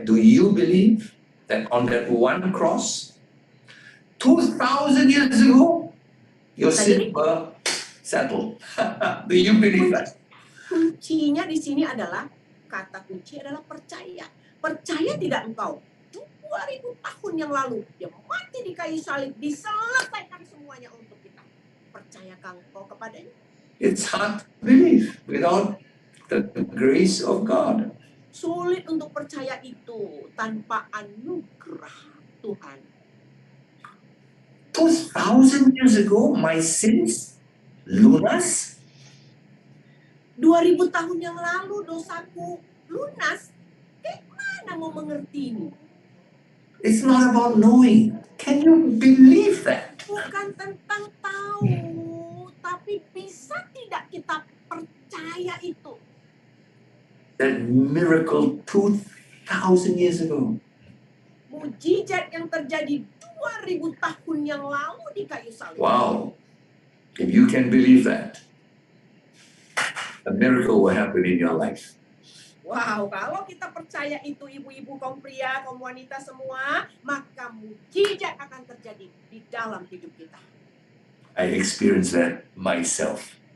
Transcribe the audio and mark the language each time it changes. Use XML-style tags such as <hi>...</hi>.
<en>Do you believe that on that one cross, 2,000 years ago, your sins were settled? Do you believe that?</en> <id>Kuncinya di sini adalah, kata kunci adalah percaya. Percaya tidak engkau? 2000 tahun yang lalu, dia mati di kayu salib, diselesaikan semuanya untuk kita. Percayakah engkau kepadanya?</id> <en>It's hard to believe without the grace of God.</en> <id>Sulit untuk percaya itu tanpa anugerah Tuhan.</id> <en>2,000 years ago, my sins lunas.</en> <id>2000 tahun yang lalu dosaku lunas. Mana mau mengerti ini?</id> <en>It's not about knowing. Can you believe that?</en> <id>Bukan tentang tahu, tapi bisa tidak kita percaya itu?</id> <en>That miracle 2,000 years ago.</en> <id>Mujizat yang terjadi 2000 tahun yang lalu di kayu salib. Wow.</id> <en>If you can believe that, a miracle will happen in your life.</en> <id>Wow, kalau kita percaya itu, ibu-ibu, kaum pria, kaum wanita semua, maka mujizat akan terjadi di dalam hidup kita.</id> <en>I experienced that myself.</en>